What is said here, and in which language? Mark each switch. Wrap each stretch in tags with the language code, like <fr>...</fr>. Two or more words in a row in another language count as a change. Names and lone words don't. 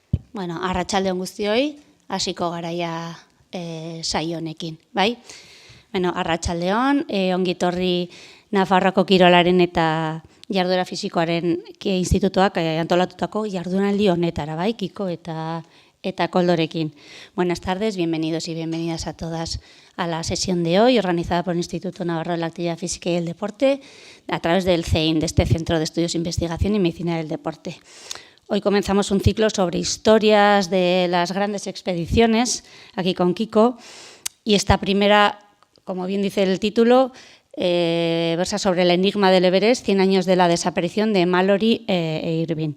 <eu>Bueno, arratsalde on guztioi, hasiko garaia saio honekin, bai? Bueno, arratsaldeon, ongitorri Nafarroako Kirolaren eta Jarduera Fisikoaren institutuak antolatutako jardunaldi honetara, bai, Kiko eta Koldorekin.</eu> <es>Buenas tardes, bienvenidos y bienvenidas a todas a la sesión de hoy, organizada por el Instituto Navarro de la Actividad Física y el Deporte, a través del CEIN, de este Centro de Estudios, Investigación y Medicina del Deporte. Hoy comenzamos un ciclo sobre historias de las grandes expediciones, aquí con Kiko, y esta primera, como bien dice el título, versa sobre el enigma del Everest, 100 años de la desaparición de Mallory e Irvine.</es>